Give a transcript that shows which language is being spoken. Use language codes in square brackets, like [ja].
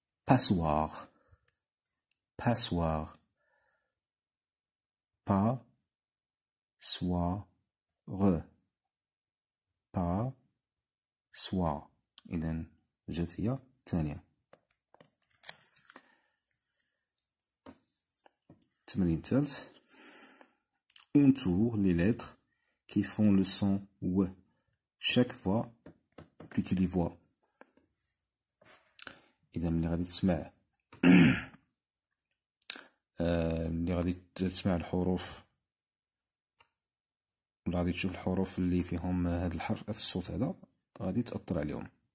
[fr] passoire passoire [ar] إذا جات هي الثانية. التمرين الثالث. [fr] entoure les lettres qui font le son W chaque fois que tu les vois. [ar] إذا ملي غادي تسمع ملي غادي تسمع الحروف ولا غادي تشوف الحروف اللي فيهم هاد الحرف الصوت هذا غادي تأثر عليهم.